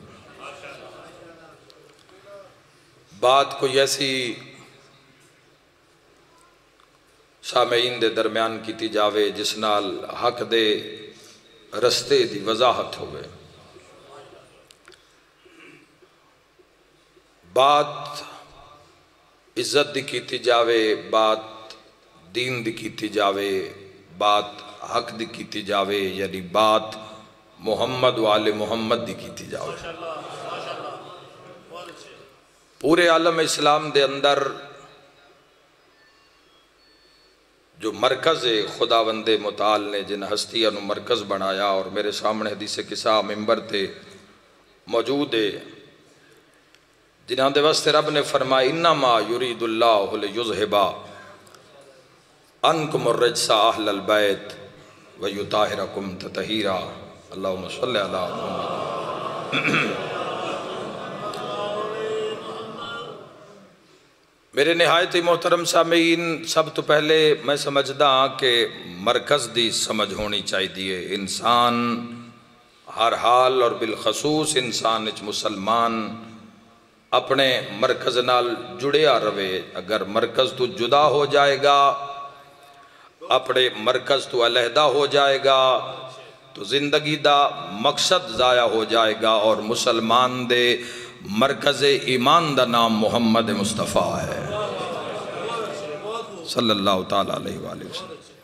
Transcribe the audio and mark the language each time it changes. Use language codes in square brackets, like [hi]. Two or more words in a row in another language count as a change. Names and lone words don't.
[pa] بات کوئی ایسی سامعین دے درمیان کیتی جاوے جس نال حق دے رستے دی وضاحت ہوئے، بات عزت دی کیتی جاوے، بات دین دی کیتی جاوے، بات حق دی کیتی جاوے، یعنی بات محمد وآل محمد دی کیتی جاوے. پورے عالم اسلام دے اندر جو مرکز خداوند متعال نے جن ہستیاں نو مرکز بنایا، اور میرے سامنے حدیث قصہ ممبر تے موجود ہے، جنہاں دے واسطے رب نے فرمایا [ar] انما یرید اللہ لیذھب عنکم الرجس اہل البیت ویطہرکم تطہیرا. اللہم صلی علی محمد. [pa] میرے نہایت محترم سامعین، سب تو پہلے میں سمجھدا ہاں کہ مرکز دی سمجھ ہونی چاہیے. انسان ہر حال اور بالخصوص انسان مسلمان اپنے مرکز نال جڑیا رہے. اگر مرکز تو جدا ہو جائے گا، اپنے مرکز تو علیحدہ ہو جائے گا، تو زندگی دا مقصد ضائع ہو جائے گا. اور مسلمان دے مرکز ایمان دا نام محمد مصطفیٰ ہے [ar] صلی اللہ تعالیٰ علیہ وآلہ وسلم.